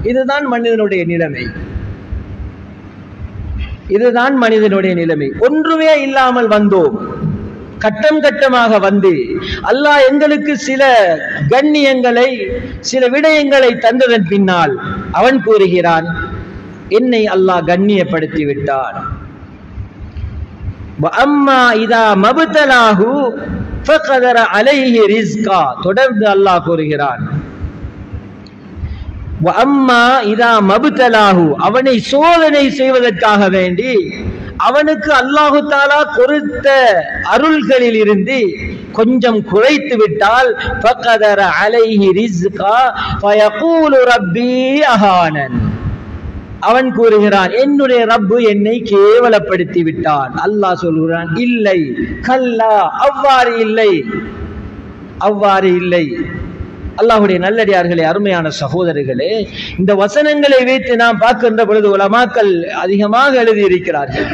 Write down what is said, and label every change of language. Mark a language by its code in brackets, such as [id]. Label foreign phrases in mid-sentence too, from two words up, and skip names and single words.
[ta] இதுதான் மனிதனுடைய நிலைமை. இதுதான் மனிதனுடைய நிலைமை. ஒன்றுமே இல்லாமல் வந்தோம், கட்டம் கட்டமாக வந்து அல்லாஹ் எங்களுக்கு சில கண்ணியங்களை சில விடயங்களை தந்ததன் பின்னால் அவன் கூறுகிறான் என்னை அல்லாஹ் கண்ணியப்படுத்தி விட்டான். [ar] وَأَمَّا إِذَا مَبْتَلَاهُ فَقَدَرَ عَلَيْهِ رِزْقًا, [ta] தொடர்ந்து அல்லாஹ் கூறுகிறான் [ar] وَأَمَّا إِذَا مَبْتَلَاهُ, [ta] அவனை சோதனை செய்வதற்காக வேண்டி அவனுக்கு அல்லாஹு தஆலா கொடுத்த அருள்களில் இருந்து கொஞ்சம் குறைத்து விட்டால் [ar] فَقَدَرَ عَلَيْهِ رِزْقًا فَيَقُولُ رَبِّي أَهَانَنِ, [ta] அவன் கூறுகிறான் என்னுடைய ரப்பு என்னை கேவலப்படுத்தி விட்டான். அல்லாஹ் சொல்கிறான் இல்லை, கல்லா, அவ்வாறு இல்லை, அவ்வாறு இல்லை. அல்லாஹ்வுடைய நல்லடியார்களே, அருமையான சகோதரர்களே, இந்த வசனங்களை வைத்து நாம் பார்க்கின்ற பொழுது உலமாக்கள் அதிகமாக எழுதி இருக்கிறார்கள்.